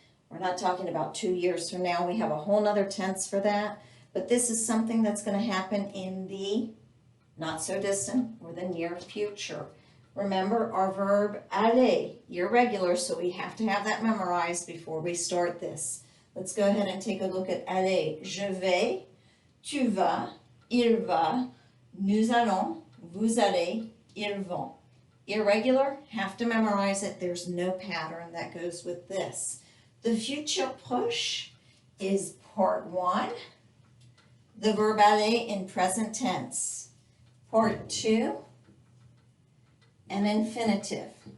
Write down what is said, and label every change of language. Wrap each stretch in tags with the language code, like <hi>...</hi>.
<en>We're not talking about 2 years from now. We have a whole nother tense for that. But this is something that's going to happen in the not so distant or the near future. Remember our verb aller, irregular, so we have to have that memorized before we start this. Let's go ahead and take a look at aller.</en> <fr>Je vais, tu vas, il va, nous allons, vous allez, ils vont.</fr> <en>Irregular, have to memorize it. There's no pattern that goes with this. The futur proche is part 1, the verb aller in present tense. Part 2, an infinitive.</en>